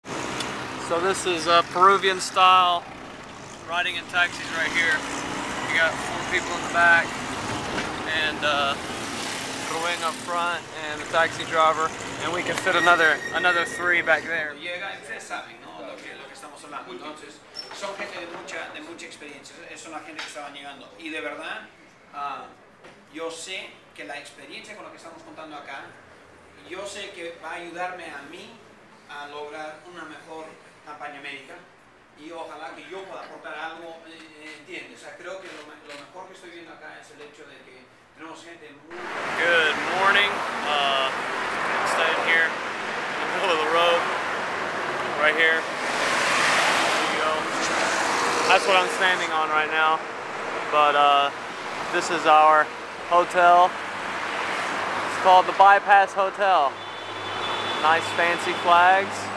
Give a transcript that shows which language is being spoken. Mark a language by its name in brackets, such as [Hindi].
[English] So this is Peruvian style riding in taxis right here. You got 4 people in the back and Rubén up front and the taxi driver, and we can fit another 3 back there. [Spanish] Ustedes saben, ¿no? lo que estamos hablando. Entonces, son gente de mucha experiencia. Son la gente que estaban llegando. Y de verdad, yo sé que la experiencia con lo que estamos contando acá, yo sé que va a ayudarme a mí a lograr una mejor campaña médica y ojalá que yo pueda aportar algo, ¿entiendes? O sea, creo que lo mejor que estoy viendo acá es el hecho de que tenemos gente muy... [English] Good morning. Standing here in the middle of the road, right here. There you go. That's what I'm standing on right now. But this is our hotel. It's called the Bypass Hotel. Nice fancy flags.